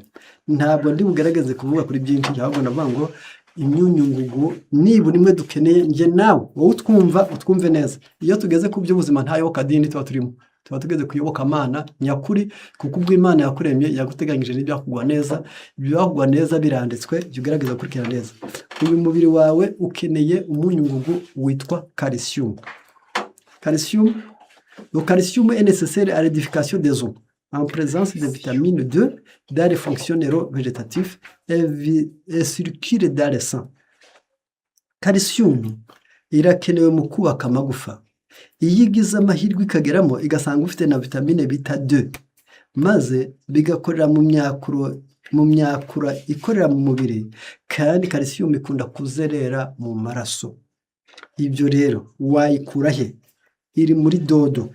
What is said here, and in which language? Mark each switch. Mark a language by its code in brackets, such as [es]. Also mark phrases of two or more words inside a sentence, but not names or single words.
[rw] Ntabwo ndi bugaragaze kuvuga kuri byinshi, ahubwo navuga ngo imyunyungugu nibura imwe dukeneye, nge nawe wowe utwumve neza. Iyo tugeze ku by'ubuzima nta yoboka dini tuba turimo, tuba tugeze kuyoboka Imana nyakuri, kuko ubwo Imana yakuremye yaguteganyije n'ibyakugwa neza. Ibyakugwa neza biranditswe, jya ugerageza gukurikira neza. Uyu mubiri wawe ukeneye umunyungugu witwa calcium. [fr] Le calcium est nécessaire à l'édification des os en présence de vitamine 2 dans les fonctions neurovégétatives et circulent dans le sang. [rw] Calcium irakenewe mu kubaka amagufa. Iyo igize amahirwe ikageramo igasanga ufite na vitamine bita 2, maze bigakorera mu myakura ikorera mu mubiri, kandi calcium ikunda kuzerera mu maraso. Ibyo rero wayikura he? Iri muri dodo.